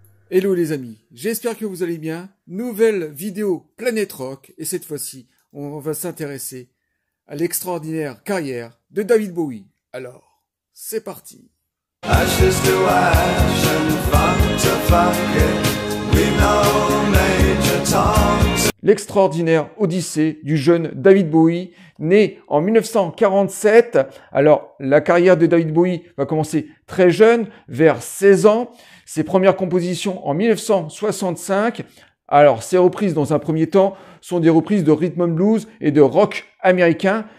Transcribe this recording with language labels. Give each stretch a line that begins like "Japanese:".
French: Hello les amis, j'espère que vous allez bien. Nouvelle vidéo Planète Rock et cette fois-ci, on va s'intéresser à l'extraordinaire carrière de David Bowie. Alors, c'est parti.
English: Ashes to ash and funk to funk, we know Major Tom.
French: L'extraordinaire odyssée du jeune David Bowie, né en 1947. Alors, la carrière de David Bowie va commencer très jeune, vers 16 ans. Ses premières compositions en 1965. Alors, ses reprises dans un premier temps sont des reprises de rhythm and blues et de rock américain.